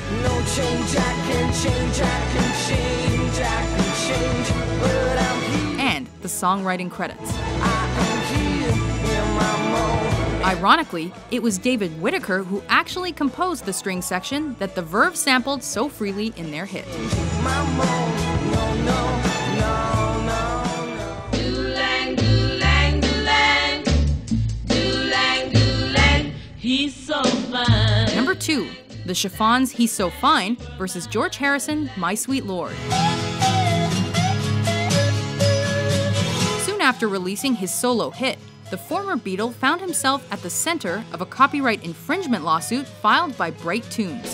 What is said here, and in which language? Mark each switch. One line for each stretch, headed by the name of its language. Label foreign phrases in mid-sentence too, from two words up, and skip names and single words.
English: No change, I can change, I can change, I can change, but I'm here. And the songwriting credits. I am here in my mode. Ironically, it was David Whittaker who actually composed the string section that the Verve sampled so freely in their hit. My mode, no, no, no, no, no. Do-lang, do-lang, do-lang, do-lang. 2, The Chiffons' He's So Fine versus George Harrison, My Sweet Lord. Soon after releasing his solo hit, the former Beatle found himself at the center of a copyright infringement lawsuit filed by Bright Tunes.